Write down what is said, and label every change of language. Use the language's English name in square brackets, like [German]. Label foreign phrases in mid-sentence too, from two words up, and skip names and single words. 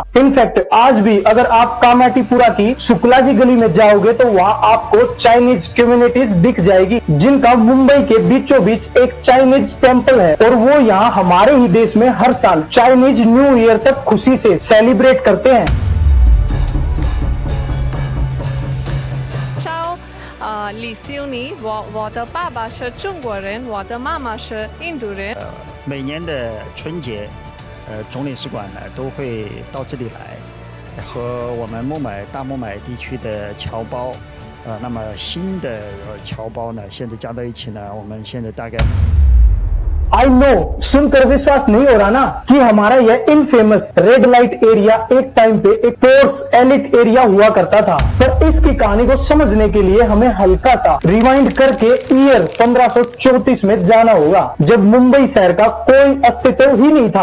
[Hindi] इनफैक्ट आज भी अगर आप कामाटीपुरा की शुक्ला जी गली में जाओगे तो वहाँ आपको [English] Chinese communities [Hindi] दिख जाएगी, जिनका मुंबई के बीचों बीच एक [English] Chinese temple [Hindi] है और वो यहाँ हमारे ही देश में हर साल [English] Chinese New Year [Hindi] तक खुशी से सेलिब्रेट करते हैं। [Chinese] 李修尼，我的爸爸是中国人，我的妈妈是印度人。每年的春节，总领事馆呢都会到这里来，和我们大孟买地区的侨胞，那么新的侨胞呢，现在加到一起呢，我们现在大概。 [English] I know, [Hindi] सुनकर विश्वास नहीं हो रहा ना कि हमारा यह [English] infamous red light area [Hindi] एक टाइम पे एक [English] posh elite area [Hindi] हुआ करता था। पर इसकी कहानी को समझने के लिए हमें हल्का सा रिवाइंड करके ईयर 1534 में जाना होगा, जब मुंबई शहर का कोई अस्तित्व ही नहीं था।